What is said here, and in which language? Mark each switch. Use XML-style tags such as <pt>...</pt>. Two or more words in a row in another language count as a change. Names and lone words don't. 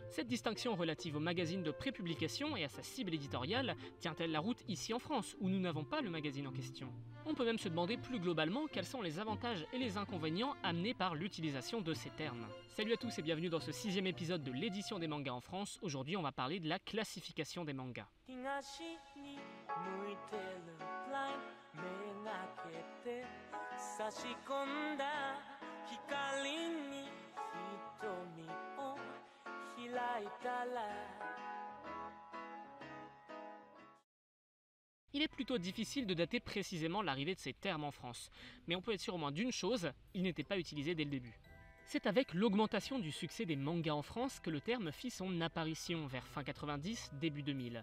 <fr>Cette distinction relative aux magazines de prépublication et à sa cible éditoriale tient-elle la route ici en France, où nous n'avons pas le magazine en question ? On peut même se demander plus globalement quels sont les avantages et les inconvénients amenés par l'utilisation de ces termes. Salut à tous et bienvenue dans ce 6e épisode de l'édition des mangas en France. Aujourd'hui, on va parler de la classification des mangas.</fr> <ja>東に向いてるライン目がけて差し込んだ光に瞳を開いたら</ja> <fr>Il est plutôt difficile de dater précisément l'arrivée de ces termes en France, mais on peut être sûr au moins d'une chose, ils n'étaient pas utilisés dès le début. C'est avec l'augmentation du succès des mangas en France que le terme fit son apparition vers fin 90, début 2000.</fr>